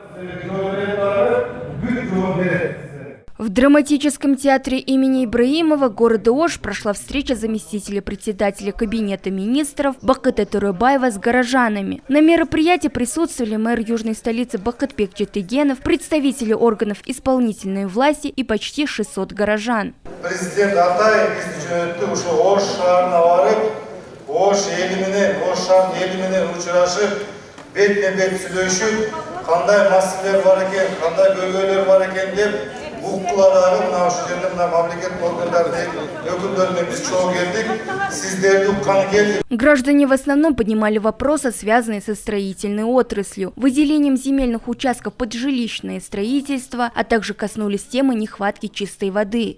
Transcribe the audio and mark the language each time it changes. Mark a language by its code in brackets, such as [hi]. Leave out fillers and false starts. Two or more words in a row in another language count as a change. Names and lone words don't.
[ru] В драматическом театре имени Ибраимова города Ош прошла встреча заместителя председателя Кабинета министров Бакыта Туребаева с горожанами. На мероприятии присутствовали мэр южной столицы Бакытбек Жетегенов, представители органов исполнительной власти и почти 600 горожан. [ky] Президент Атай Ош шаарына барып, Ош ели менен учурашып, бетме-бет сүйлөшүп, кандай маселелер бар экен, кандай көйгөйлөр бар экен деп [ru] Граждане в основном поднимали вопросы, связанные со строительной отраслью, выделением земельных участков под жилищное строительство, а также коснулись темы нехватки чистой воды.